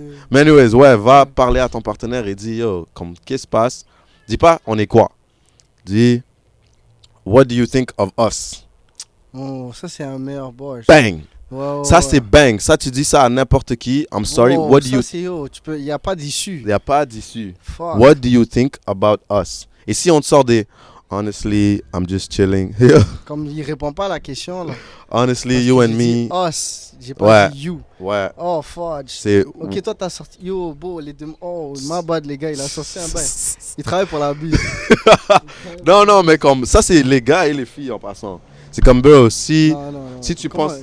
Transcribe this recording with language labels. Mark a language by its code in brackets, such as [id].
[fr] Mais anyways, ouais, va parler à ton partenaire et dis yo, comme qu'est-ce qui se passe? Dis pas on est quoi? Dis [en] what do you think of us? [fr] Oh, ça c'est un meilleur bar. Bang! Wow, ça c'est bang. Ça tu dis ça à n'importe qui. [en] I'm sorry. What do you? [fr] Il y a pas d'issue. Il y a pas d'issue. [en] What do you think about us? [fr] Et si on te sort des [en] honestly, I'm just chilling. [fr] Comme il répond pas à la question là. [en] Honestly, you and me. [fr] Us. J'ai pas dit you. Ouais. [en] Oh fudge. [fr] Ok, toi t'as sorti. Yo, beau les deux. [en] Oh my bad [fr] les gars, il a sorti un bail. Il travaille pour la bise. non, mais comme ça c'est les gars et les filles en passant. C'est comme bro, si tu penses...